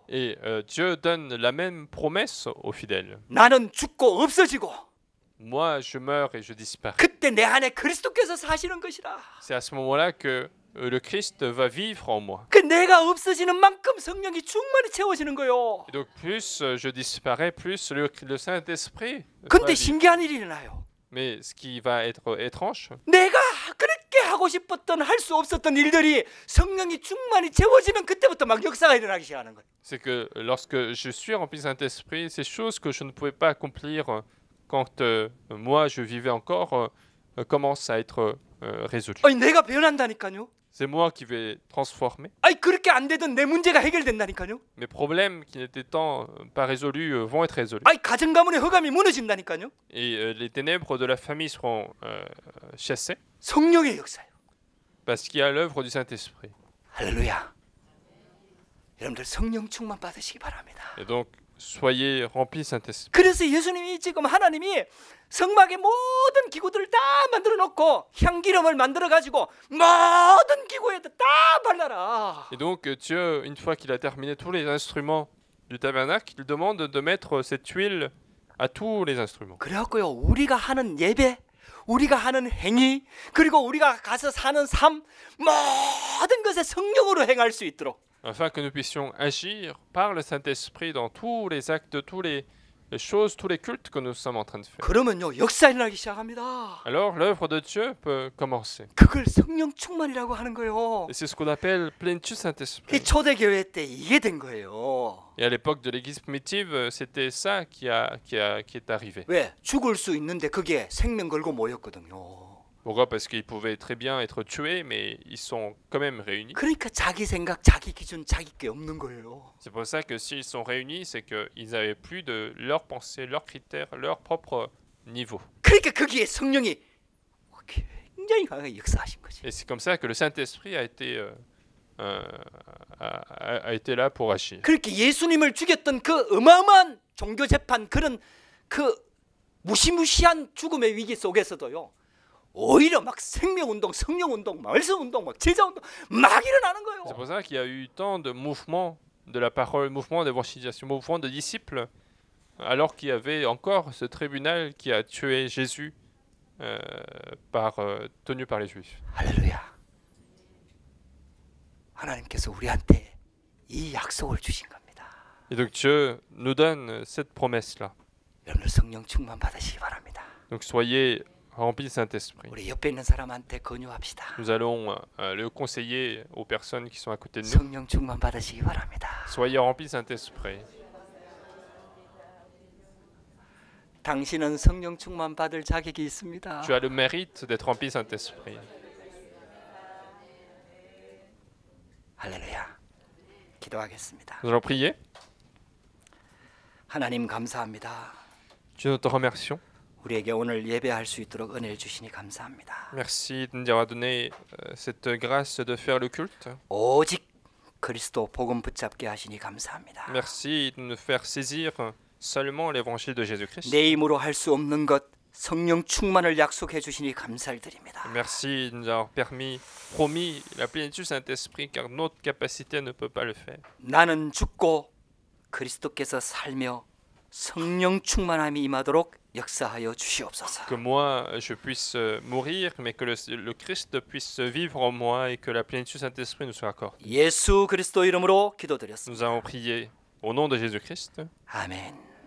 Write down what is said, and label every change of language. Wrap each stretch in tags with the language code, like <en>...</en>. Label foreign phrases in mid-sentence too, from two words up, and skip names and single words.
<fr>Et Dieu donne la même promesse aux fidèles.</fr> <ko>나는 죽고 없어지고</ko> <fr>Moi, je meurs et je disparais.</fr> <ko>그때 내 안에 그리스도께서 사시는 것이라.</ko> <fr>C'est à ce moment-là que le Christ va vivre en moi.</fr> <ko>그 내가 없어지는 만큼 성령이 충만히 채워지는 거예요.</ko> <fr>Et donc plus je disparais, plus le Saint-Esprit va</fr> <ko>근데</ko> <fr>vivre.</fr> <ko>신기한 일이 일어나요.</ko> <fr>Mais ce qui va être étrange,</fr> <ko>내가 그렇게 하고 싶었던 할 수 없었던 일들이 성령이 충만히 채워지면 그때부터 막 역사가 일어나기 시작하는 거예요.</ko> <fr>c'est que lorsque je suis rempli du Saint-Esprit, ces choses que je ne pouvais pas accomplir quand moi je vivais encore commencent à être résolu.</fr> <ko>아니 내가 변한다니까요.</ko> <fr>C'est moi qui vais transformer.</fr> <ko>아니 그렇게 안 되던 내 문제가 해결된다니까요.</ko> <fr>Mes problèmes qui n'étaient tant pas résolus vont être résolus.</fr> <ko>아니 가정 가문의 허감이 무너진다니까요.</ko> <fr>Et les ténèbres de la famille seront chassées</fr> <ko>성령의 역사예요.</ko> <fr>parce qu'il y a l'œuvre du Saint-Esprit.</fr> <ko>할렐루야. 여러분들 성령 충만 받으시기 바랍니다.</ko> <fr>Et donc, soyez remplis Saint-Esprit.</fr> <ko>그래서 예수님이 지금 하나님이 성막의 모든 기구들을 다 만들어 놓고 향기름을 만들어 가지고 모든 기구에다 다 발라라.</ko> <fr>Et donc, Dieu, une fois qu'il a terminé tous les instruments du tabernacle, il demande de mettre cette huile à tous les instruments.</fr> <ko>그래갖고요 우리가 하는 예배, 우리가 하는 행위, 그리고 우리가 가서 사는 삶 모든 것에 성령으로 행할 수 있도록.</ko> <fr>Afin que nous puissions agir par le Saint-Esprit dans tous les actes, toutes les choses, tous les cultes que nous sommes en train de faire.</fr> <ko>그러면요 역사 일어나기 시작합니다.</ko> <fr>Alors, l'œuvre de Dieu peut commencer.</fr> <ko>그걸 성령 충만이라고 하는 거예요.</ko> <fr>Et c'est ce qu'on appelle plénitude</fr> <ko>이</ko> <fr>Saint-Esprit.</fr> <ko>초대교회 때 이게 된 거예요.</ko> <fr>Et à l'époque de l'Église primitive, c'était ça qui est arrivé.</fr> <ko>왜? 죽을 수 있는데 그게 생명 걸고 모였거든요.</ko> <fr>Pourquoi? Parce qu'ils pouvaient très bien être tués, mais ils sont quand même réunis.</fr> <ko>그러니까 자기 생각, 자기 기준, 자기 게 없는 거예요.</ko> <fr>C'est pour ça que s'ils sont réunis, c'est qu'ils n'avaient plus de leurs pensées, leurs critères, leur propre niveau.</fr> <ko>그러니까 거기에 성령이 굉장히 강하게 역사하신 거지.</ko> <fr>Et c'est comme ça que le Saint-Esprit a été là pour agir.</fr> <ko>그렇게 예수님을 죽였던 그 어마어마한 종교 재판 그런 그 무시무시한 죽음의 위기 속에서도요. 오히려 막 생명운동, 성령운동, 말씀운동, 막 제자운동 막 일어나는 거예요.</ko> <fr>C'est pour ça qu'il y a eu tant de mouvements de la parole, mouvements d'évangélisation, mouvements de disciples, alors qu'il y avait encore ce tribunal qui a tué Jésus tenu par les Juifs.</fr> <ko>할렐루야. 하나님께서 우리한테 이 약속을 주신 겁니다.</ko> <fr>Et donc Dieu nous donne cette promesse-là.</fr> <ko>여러분들 성령 충만 받으시기 바랍니다.</ko> <fr>Donc soyez remplis du Saint-Esprit.</fr> <ko>우리 옆에 있는 사람한테 권유합시다.</ko> <fr>Nous allons le conseiller aux personnes qui sont à côté de nous.</fr> <ko>성령 충만 받으시기 바랍니다.</ko> <fr>Soyez remplis du Saint-Esprit.</fr> <ko>당신은 성령 충만 받을 자격이 있습니다.</ko> <fr>Tu as le mérite d'être rempli du Saint-Esprit.</fr> <ko>할렐루야. 기도하겠습니다.</ko> <fr>Nous allons prier.</fr> <ko>하나님 감사합니다.</ko> <fr>Dieu, nous te remercions.</fr> <ko>우리에게 오늘 예배할 수 있도록 은혜를 주시니 감사합니다.</ko> <fr>Merci de nous avoir donné cette grâce de faire le culte.</fr> <ko>오직 그리스도 복음 붙잡게 하시니 감사합니다.</ko> <fr>Merci de nous faire saisir seulement l'évangile de Jésus-Christ.</fr> <ko>내 힘으로 할 수 없는 것 성령 충만을 약속해 주시니 감사를 드립니다.</ko> <fr>Merci de nous avoir promis la plénitude du Saint-Esprit, car notre capacité ne peut pas le faire.</fr> <ko>나는 죽고 그리스도께서 살며 성령 충만함이 임하도록 역사하여 주시옵소서.</ko> <fr>Que moi, je puisse mourir, mais que le Christ puisse vivre en moi et que la plénitude du Saint-Esprit nous soit accordée.</fr> <ko>예수 그리스도 이름으로 기도드렸습니다.</ko> <fr>Nous avons prié au nom de Jésus-Christ.</fr> <ko>아멘.</ko>